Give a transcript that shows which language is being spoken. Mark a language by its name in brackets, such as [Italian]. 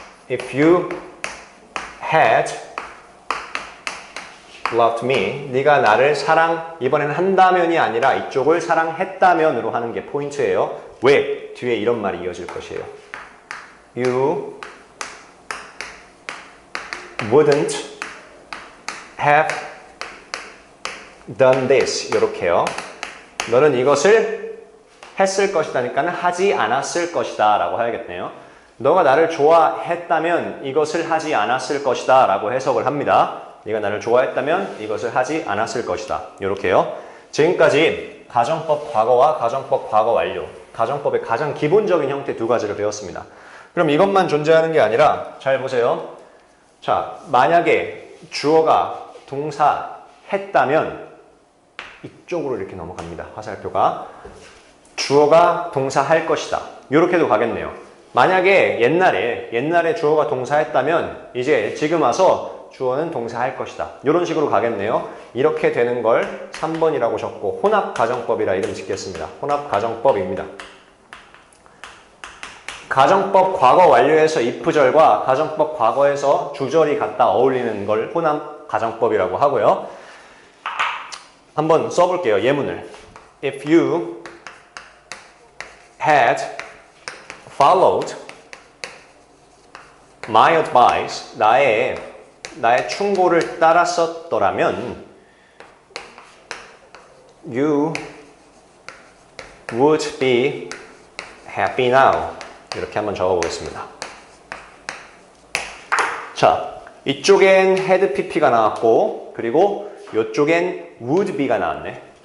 [English] If you had loved me, [Korean] 네가 나를 이번에는 한다면이 아니라 이쪽을 사랑했다면으로 하는 게 포인트예요. 왜? 뒤에 이런 말이 이어질 것이에요. [English] You wouldn't have done this. [Korean] 이렇게요. 너는 이것을 했을 것이다니까는 하지 않았을 것이다 라고 해야겠네요. 너가 나를 좋아했다면 이것을 하지 않았을 것이다 라고 해석을 합니다. 네가 나를 좋아했다면 이것을 하지 않았을 것이다. 이렇게요. 지금까지 가정법 과거와 가정법 과거 완료, 가정법의 가장 기본적인 형태 두 가지를 배웠습니다. 그럼 이것만 존재하는 게 아니라 잘 보세요. 자, 만약에 주어가 동사 했다면 이쪽으로 이렇게 넘어갑니다. 화살표가 주어가 동사 할 것이다. 이렇게도 가겠네요. 만약에 옛날에 주어가 동사 했다면 이제 지금 와서 주어는 동사 할 것이다. 이런 식으로 가겠네요. 이렇게 되는 걸 3번이라고 적고 혼합가정법이라 이름 짓겠습니다. 혼합가정법입니다. 가정법 과거 완료에서 if절과 가정법 과거에서 주절이 갖다 어울리는 걸 혼합가정법이라고 하고요. 한번 써볼게요. 예문을. [English] If you had followed my advice, [Korean] 나의 충고를 따랐었더라면 [English] you would be happy now. [Korean] 이렇게 한번 적어보겠습니다. 자, 이쪽엔 had pp가 나왔고 그리고 이쪽엔 would be가 나왔네.